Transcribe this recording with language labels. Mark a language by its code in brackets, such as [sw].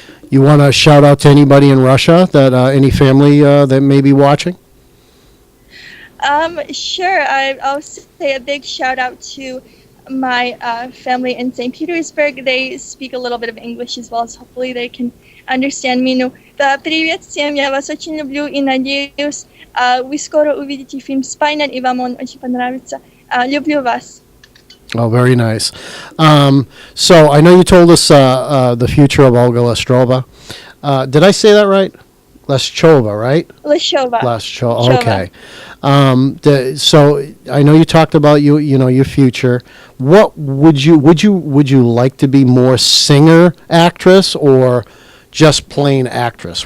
[en] You want to shout out to anybody in Russia, that any family that may be watching? Sure. I'll say a big shout out to my family in St. Petersburg. They speak a little bit of English as well, so hopefully they can understand me. [ru] Ну, да, привет всем, я вас очень люблю и надеюсь, вы скоро увидите фильм «Спайнер», и вам он очень понравится. Люблю вас. [en] Oh, very nice. So I know you told us the future of Olga Leshchova. Did I say that right? Leshchova, right? Leshchova. Leshchova. Okay. So I know you talked about your future. What would you like to be, more singer actress or just plain actress?